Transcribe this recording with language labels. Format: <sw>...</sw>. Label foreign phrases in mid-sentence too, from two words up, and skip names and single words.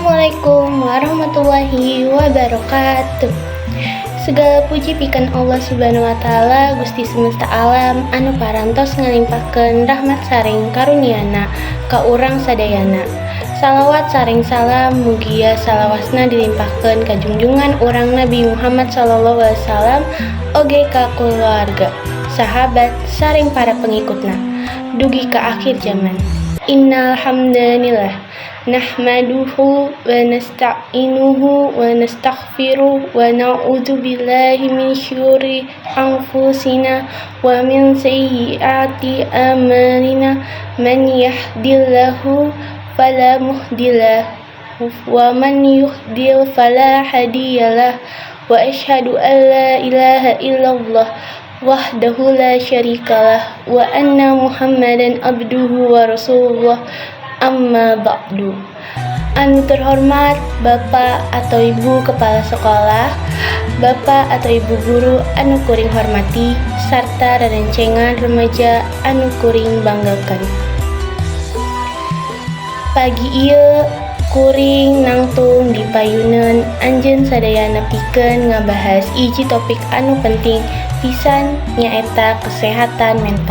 <ar>السلام عليكم ورحمة الله وبركاته.</ar> <su>Segala puji pikeun Allah</su> <ar>سبحانه وتعالى</ar> <su>Gusti semesta alam anu parantos ngalimpahkeun rahmat saring karuniana ka urang sadayana. Salawat saring salam mugia salawasna dilimpahkeun ka junjungan urang Nabi Muhammad</su> <ar>صلى الله عليه وسلم</ar> <su>oge ka keluarga, sahabat saring para pengikutna dugi ka akhir zaman.</su> <ar>إن الحمد لله نحمده ونستعينه ونستغفره ونعوذ بالله من شرور أنفسنا ومن سيئات أعمالنا من يهده الله فلا مضل له ومن يضلل فلا هادي له وأشهد أن لا إله إلا الله وحده لا شريك له وأن محمدا عبده ورسوله. أما بعد.</ar> <su>Anu terhormat</su> <id>Bapak atau Ibu Kepala Sekolah, Bapak atau Ibu Guru</id> <su>anu kuring hormati, sarta rerencengan remaja anu kuring banggakan. Pagi ieu kuring nangtung di payuneun anjeun sadayana pikeun ngabahas hiji topik anu penting pisan nyaeta</su> <id>kesehatan mental.</id>